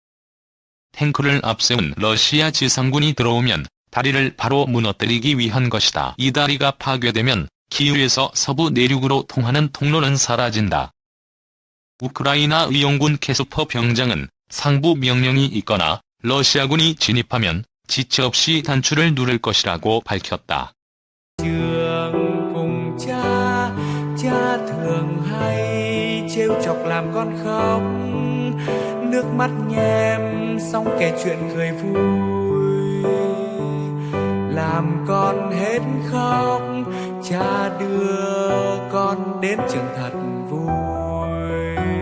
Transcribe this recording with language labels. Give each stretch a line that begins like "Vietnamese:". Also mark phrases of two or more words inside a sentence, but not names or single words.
Korean: 탱크를 앞세운 러시아 지상군이 들어오면 다리를 바로 무너뜨리기 위한 것이다. 이 다리가 파괴되면 키이우에서 서부 내륙으로 통하는 통로는 사라진다. 우크라이나 의용군 캐스퍼 병장은 상부 명령이 있거나 러시아군이 진입하면 지체 없이 단추를 누를 것이라고 밝혔다.
Vietnamese: Trường cùng cha, cha thường hay trêu chọc làm con khóc, nước mắt nhem xong kể chuyện cười vui, làm con hết khóc, cha đưa con đến trường thật vui.